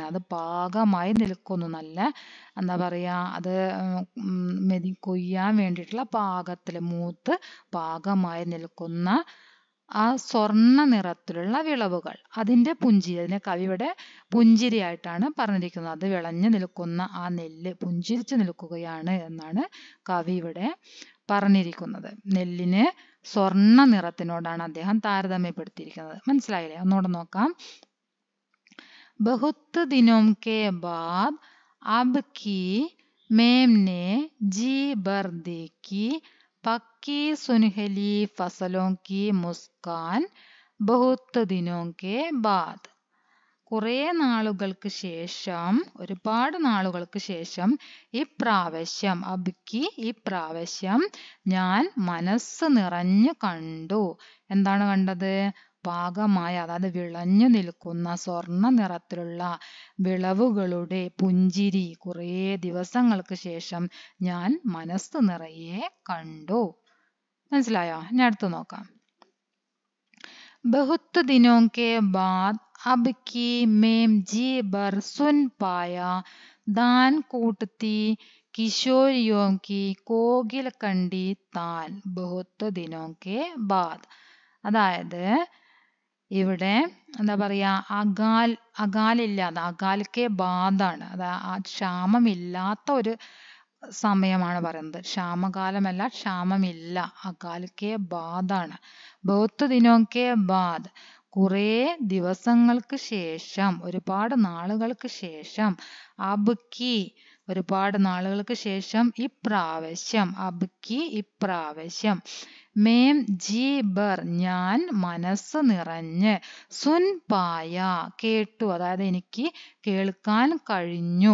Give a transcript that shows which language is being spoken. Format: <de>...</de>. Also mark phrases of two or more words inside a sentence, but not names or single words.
<ml>അത് പാകമായി നിൽക്കുന്നു, നല്ല എന്താ പറയാ, അത് കൊയ്യാൻ വേണ്ടിയിട്ടുള്ള പാകത്തിൽ, മൂത്ത് പാകമായി നിൽക്കുന്ന ആ സ്വർണ്ണ നിറത്തിലുള്ള വിളവുകൾ, അതിൻ്റെ പുഞ്ചിരി, അതിനെ കവി ഇവിടെ പുഞ്ചിരിയായിട്ടാണ് പറഞ്ഞിരിക്കുന്നത്. അത് വിളഞ്ഞു നിൽക്കുന്ന ആ നെല്ല് പുഞ്ചിരിച്ചു നിൽക്കുകയാണ് എന്നാണ് കവി ഇവിടെ പറഞ്ഞിരിക്കുന്നത്. നെല്ലിന് സ്വർണ്ണ നിറത്തിനോടാണ് അദ്ദേഹം താരതമ്യപ്പെടുത്തിയിരിക്കുന്നത്. മനസ്സിലായില്ലേ? ഒന്നുകൂടെ നോക്കാം.</ml> <hi>बहुत दिनों के बाद अब की मैंने जी भर देखी पक्की सुनहली फसलों की मुस्कान. बहुत दिनों के बाद,</hi> <ml>കുറേ നാളുകൾക്ക് ശേഷം, ഒരുപാട് നാളുകൾക്ക് ശേഷം. ഇപ്രാവശ്യം, അബ്കി ഇപ്രാവശ്യം, ഞാൻ മനസ്സ് നിറഞ്ഞു കണ്ടു. എന്താണ് കണ്ടത്? പാകമായ, അതായത് വിളഞ്ഞു നിൽക്കുന്ന സ്വർണ്ണ നിറത്തിലുള്ള വിളവുകളുടെ പുഞ്ചിരി കുറേ ദിവസങ്ങൾക്ക് ശേഷം ഞാൻ മനസ്സ് നിറയെ കണ്ടു. മനസ്സിലായോ? ഇനി അടുത്ത് നോക്കാം.</ml> <hi>बहुत दिनों के बाद अब की मैं जी भर सुन पाया दान कूटती किशोरियों की कोकिल कंडी तान. बहुत दिनों के बाद,</hi> <ml>അതായത് ഇവിടെ എന്താ പറയാ, അകാലില്ലാതെ,</ml> <hi>अकाल के बाद,</hi> <ml>അത് ക്ഷാമമില്ലാത്ത ഒരു സമയമാണ് പറയുന്നത്. ക്ഷാമകാലമല്ല, ക്ഷാമമില്ല,</ml> <hi>अकाल के बाद. बहुत दिनों के बाद,</hi> <ml>കുറേ ദിവസങ്ങൾക്ക് ശേഷം, ഒരുപാട് നാളുകൾക്ക് ശേഷം. അബ്കി ഒരുപാട് നാളുകൾക്ക് ശേഷം, ഇപ്രാവശ്യം, അബ്കി ഇപ്രാവശ്യം,</ml> <hi>मैं जी भर</hi> <ml>ഞാൻ മനസ്സ് നിറഞ്ഞ്,</ml> <hi>सुन पाया</hi> <ml>കേട്ടു, അതായത് എനിക്ക് കേൾക്കാൻ കഴിഞ്ഞു.</ml>